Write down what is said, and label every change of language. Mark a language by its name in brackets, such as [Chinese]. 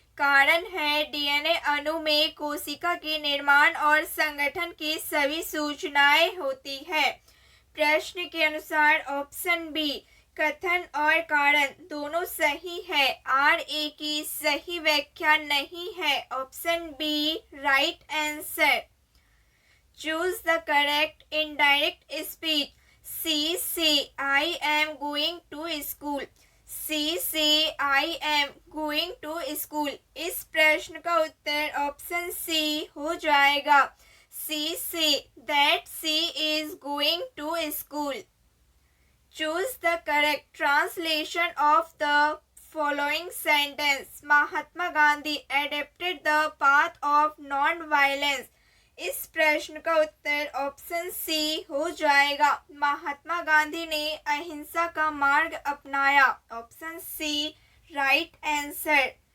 [Hindi] कारण है डीएनए अणु में कोशिका के निर्माण और संगठन की सभी सूचनाएं होती है। प्रश्न के अनुसार ऑप्शन बी कथन और कारण दोनों सही है। आर ए की सही व्याख्या नहीं है। Option B right answer. [English] Choose the correct indirect speech. She say I am going to school. She say I am going to school. [Hindi] इस प्रश्न का उत्तर ऑप्शन सी हो जाएगा। [English] She say that she is going to school. Choose the correct translation of the following sentence. Mahatma Gandhi adopted the path of non-violence. [Hindi] इस प्रश्न का उत्तर option C हो जाएगा। महात्मा गांधी ने अहिंसा का मार्ग अपनाया। Option C right answer.